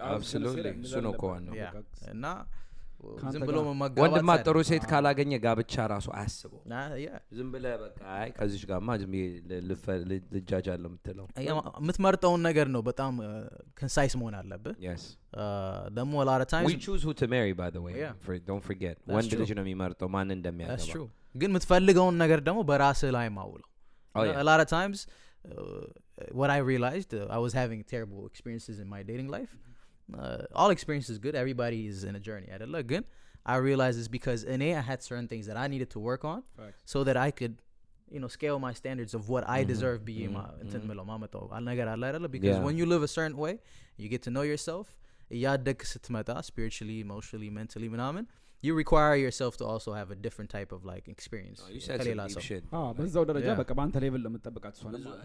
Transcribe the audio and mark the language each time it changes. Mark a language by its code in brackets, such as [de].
[en] absolutely [am] እሱ ነው ኮዋናው እና ዝም ብሎ መጋባት ወንድማ ጥሩ ሴት ካላገኘ ጋብቻ ራሱ አያስበው ዝም ብለህ በቃ አይ ከዚህ ጋርማ ዝም ልጃጃለሁ የምትለው የምትመርጠውን ነገር ነው በጣም ኮንሳይስ መሆን አለብህ [en] yes [am] ደግሞ [en] a lot of times we choose who to marry by the way don't forget [am] ወንድ ልጅ ነው የሚመርጠው ማን እንደሚያገባ [en] that's true [am] ግን የምትፈልገውን ነገር ደግሞ በራስህ ላይ ማውለው [en] a lot of times what I realized I was having terrible experiences in my dating life all experience is good everybody is in a journey [am] አይደለ [en] ግን I realized it's because I had certain things that I needed to work on so that I could you know scale my standards of what I deserve being [am] እንትን ምለው ማመጣው ነገር አለ አይደለ [en] because when you live a certain way you get to know yourself [am] ያደግ ስትመጣ [en] spiritually emotionally mentally [am] ምናምን [en] you require yourself to also have a different type of like experience [am] ከሌላ ሰው በዛው ደረጃ በቃ ባንተ ሌቭል ለምትጠብቃት ሰው ነው